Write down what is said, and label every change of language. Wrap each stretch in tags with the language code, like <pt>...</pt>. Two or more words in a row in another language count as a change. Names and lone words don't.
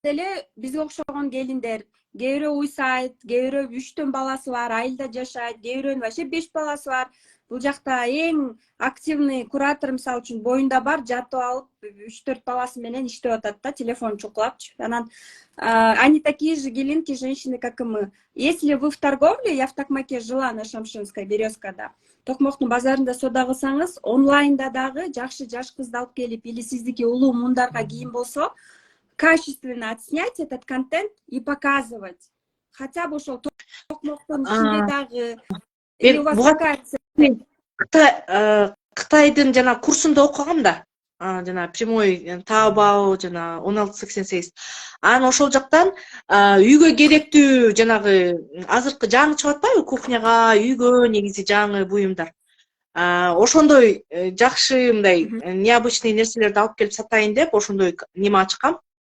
<ky>эле бизге окшогон келиндер, кээ бирөө уйсайт, кээ бирөө 3 баласы бар, айылда жашайт, кээ бирөөнүн вообще 5 баласы бар. Бул жакта эң</ky> <ru>активный куратор</ru> <ky>мисалы үчүн боюнда бар, жатып алып 3-4 баласы менен иштеп атат да, телефон чукулапчы.</ky> <ru>Анан они такие же гелинки, женщины, как и мы. Если вы в торговле, я в Токмаке жила на Шамшинской, Березкада.</ru> <ky>Токмоктун базарында соода кылсаңыз, онлайнда дагы жакшы жаш кызды алып келип, или сиздики улуу мундарга кийим болсо,</ky> <ru>качественно отснять этот контент и показывать.</ru> <ky>Хотя бы ошол токмоктун ичинде дагы,</ky> <ru>или у вас какая цель?</ru> <ky>Кытайдын жана курсунда окугам да. Жана прямой Taobao жана 1688. Анан ошол жактан үйгө керектүү жанагы азыркы жаңы чыгып атпайбы, кухняга, үйгө негизи жаңы буюмдар. Ошондой жакшы мындай необычный нерселерди алып келип сатайын деп ошондой неме ачкам.</ky>